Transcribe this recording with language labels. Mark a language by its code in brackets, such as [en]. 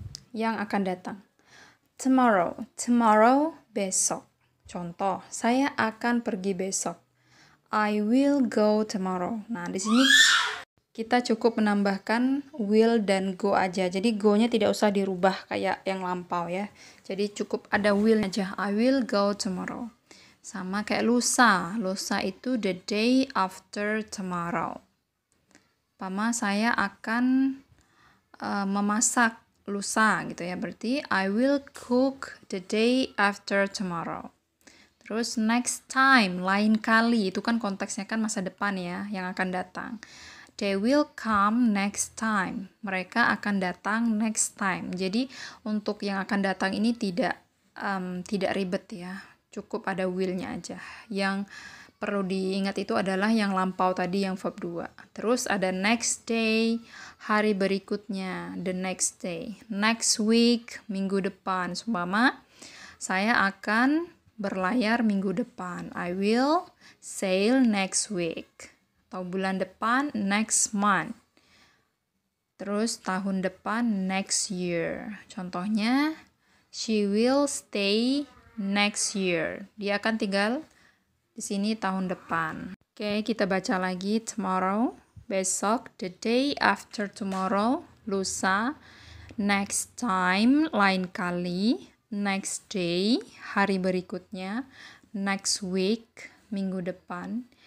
[id] Yang akan datang. Tomorrow, besok. Contoh, saya akan pergi besok. [en] I will go tomorrow. [id] Nah, di sini kita cukup menambahkan will dan go aja. Jadi go-nya tidak usah dirubah kayak yang lampau ya. Jadi cukup ada will aja. [en] I will go tomorrow. [id] Sama kayak lusa. Lusa itu [en] the day after tomorrow. [id] Pama saya akan memasak lusa gitu ya. Berarti [en] I will cook the day after tomorrow. [id] Terus [en] next time, [id] lain kali, itu kan konteksnya kan masa depan ya, yang akan datang. [en] They will come next time. [id] Mereka akan datang [en] next time. [id] Jadi untuk yang akan datang ini tidak ribet ya. Cukup ada will-nya aja. Yang perlu diingat itu adalah yang lampau tadi, yang verb 2. Terus ada [en] next day, [id] hari berikutnya, [en] the next day. Next week, [id] minggu depan. Seumpama saya akan berlayar minggu depan. [en] I will sail next week. [id] Atau bulan depan, [en] next month. [id] Terus tahun depan, [en] next year. [id] Contohnya, [en] she will stay next year. [id] Dia akan tinggal di sini tahun depan. Oke, kita baca lagi. Tomorrow, besok. [en] The day after tomorrow, lusa. Next time, [id] lain kali. [en] Next day, [id] hari berikutnya. [en] Next week, [id] minggu depan.